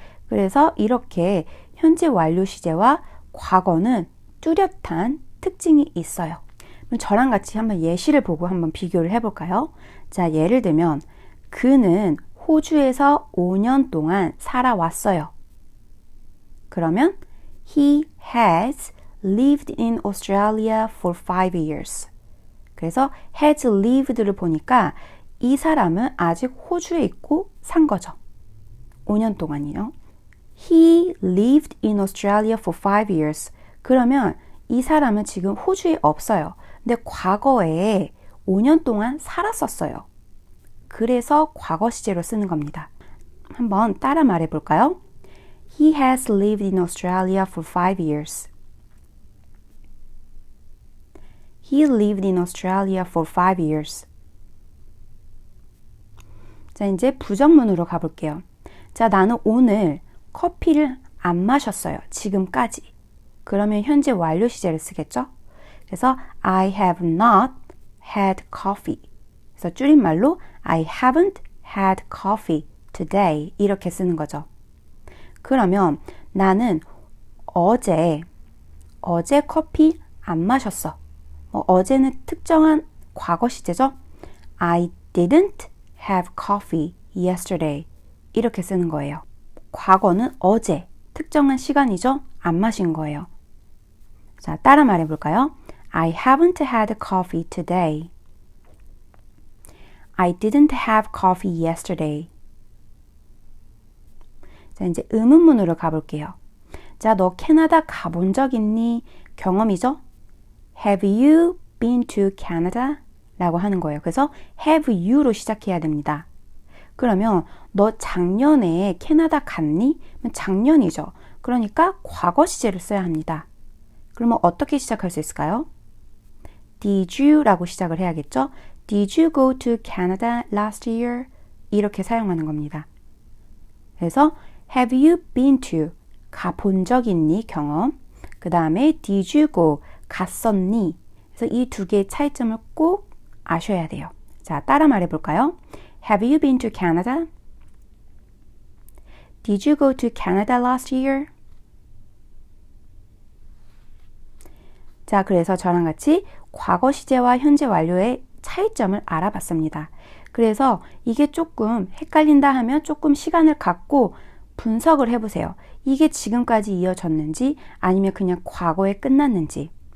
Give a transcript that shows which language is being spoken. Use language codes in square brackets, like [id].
[ko] 그래서 이렇게 현재 완료 시제와 과거는 뚜렷한 특징이 있어요. 그럼 저랑 같이 한번 예시를 보고 한번 비교를 해볼까요? 자, 예를 들면 그는 호주에서 5년 동안 살아왔어요. [en] 그러면 He has lived in Australia for 5 years. [ko] 그래서 [en] has lived [ko] 를 보니까 이 사람은 아직 호주에 있고 산 거죠. 5년 동안이요. [en] He lived in Australia for 5 years. [ko] 그러면 이 사람은 지금 호주에 없어요. 근데 과거에 5년 동안 살았었어요. 그래서 과거 시제로 쓰는 겁니다. 한번 따라 말해 볼까요? [en] He has lived in Australia for 5 years. He lived in Australia for 5 years. [ko] 자, 이제 부정문으로 가볼게요. 자, 나는 오늘 커피를 안 마셨어요. 지금까지. 그러면 현재 완료 시제를 쓰겠죠? [en] 그래서 I have not had coffee. [ko] 그래서 줄임말로 [en] I haven't had coffee today. [ko] 이렇게 쓰는 거죠. 그러면 나는 어제 커피 안 마셨어. 어제는 특정한 과거 시제죠? [en] I didn't have coffee yesterday. [ko] 이렇게 쓰는 거예요. 과거는 어제, 특정한 시간이죠? 안 마신 거예요. 자, 따라 말해 볼까요? [en] I haven't had coffee today. I didn't have coffee yesterday. [ko] 자, 이제 의문문으로 가볼게요. 자, 너 캐나다 가본 적 있니? [en] 경험이죠? Have you been to Canada? [ko] 라고 하는 거예요. 그래서 [en] have you [ko] 로 시작해야 됩니다. 그러면 너 작년에 캐나다 갔니? 작년이죠. 그러니까 과거 시제를 써야 합니다. 그러면 어떻게 시작할 수 있을까요? [en] Did you? [ko] 라고 시작을 해야겠죠? [en] Did you go to Canada last year? [ko] 이렇게 사용하는 겁니다. [en] 그래서 have you been to? [ko] 가본 적 있니? 경험. 그 다음에 [en] did you go? [ko] 갔었니? 그래서 이 두 개의 차이점을 꼭 아셔야 돼요. 자, 따라 말해 볼까요? [en] Have you been to Canada? Did you go to Canada last year? [ko] 자, 그래서 저랑 같이 과거 시제와 현재 완료의 차이점을 알아봤습니다. 그래서 이게 조금 헷갈린다 하면 조금 시간을 갖고 분석을 해보세요. 이게 지금까지 이어졌는지 아니면 그냥 과거에 끝났는지.